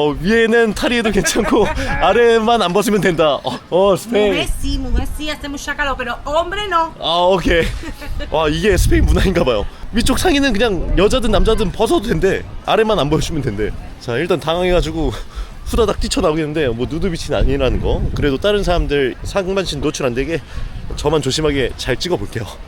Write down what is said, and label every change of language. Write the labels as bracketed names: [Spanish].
[Korean] 위에는 탈의해도 괜찮고 아래만 안 벗으면 된다. 스페인. [Spanish] Mujer sí, hace mucha calor, pero hombre no. [English] 오케이. [Korean] 와, 이게 스페인 문화인가봐요. 위쪽 상의는 그냥 여자든 남자든 벗어도 된대. 아래만 안 보여주면 된대. 자, 일단 당황해가지고 후다닥 뛰쳐나오겠는데 뭐 누드비치는 아니라는 거. 그래도 다른 사람들 상반신 노출 안 되게 저만 조심하게 잘 찍어볼게요.